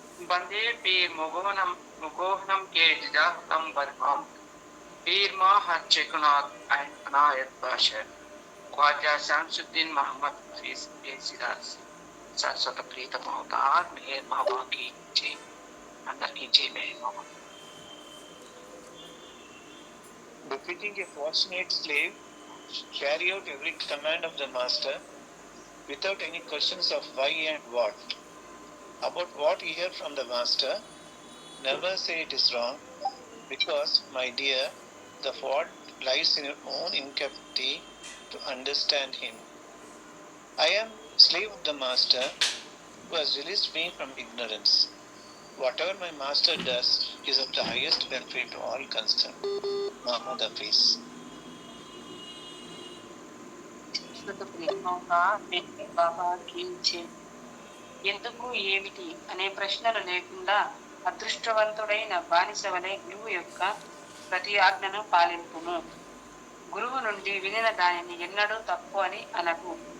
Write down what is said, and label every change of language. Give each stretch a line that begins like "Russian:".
Hindi: बंदे पीर मुगोहनम के जिजाहतम बरहम पीर माँ हच्चे कुनात अनायत बाशर ख्वाजा शमसुद्दीन मोहम्मद हफीज सिराज शाश्वत प्रीतम अवतार मेहर बाबा की जय। अंदर की जय मेहर बाबा।
English: Befitting a fortunate slave, carry out every command of the master without any questions of why and what. About what you hear from the master, never say it is wrong, because, my dear, the fault lies in your own incapacity to understand him. I am slave of the master who has released me from ignorance. Whatever my master does is of the highest benefit to all concerned. Mahmoud Hafiz.
Telugu: శాశ్వత ప్రీతమ Avatar Meher బాబా
Hindi: की जय।
Telugu: ఎందుకు ఏమిటి అనే ప్రశ్నలు లేకుండా అదృష్టవంతుడైన బానిస వలె గురువు యొక్క ప్రతి ఆజ్ఞను పాలింపును. గురువు నుండి వినిన దానిని ఎన్నడూ తప్పు అని అనకు.